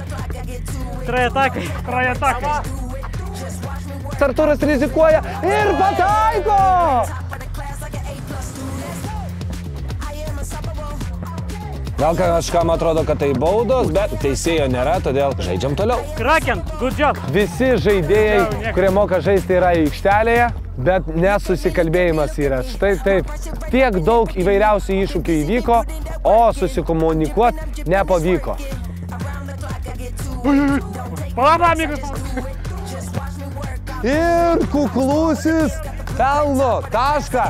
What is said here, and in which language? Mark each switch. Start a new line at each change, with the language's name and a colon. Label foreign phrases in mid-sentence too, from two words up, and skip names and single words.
Lithuanian: Trajatakai. Artūras rizikuoja ir pataiko! Gal kažkam atrodo, kad tai baudos, bet teisėjo nėra, todėl žaidžiam toliau.
English: Kraken, good job.
Lithuanian: Visi žaidėjai, kurie moka žaisti, yra aikštelėje, bet nesusikalbėjimas yra. Štai taip, tiek daug įvairiausių iššūkių įvyko, o susikomunikuoti nepavyko. Ir Kuklusis pelno tašką.